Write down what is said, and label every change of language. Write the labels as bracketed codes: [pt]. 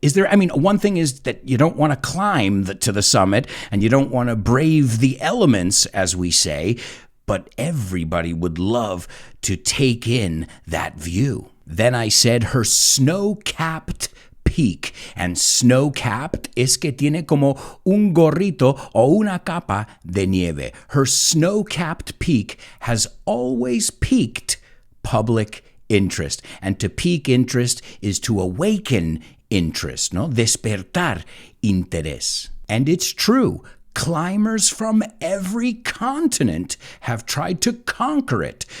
[en] One thing is that you don't want to climb to the summit, and you don't want to brave the elements, as we say, but everybody would love to take in that view. Then I said her snow-capped peak. And [es] snow-capped es que tiene como un gorrito o una capa de nieve. [en] Her snow-capped peak has always piqued public interest. And to pique interest is to awaken interest, no? [es] Despertar interés. [en] And it's true. Climbers from every continent have tried to conquer it.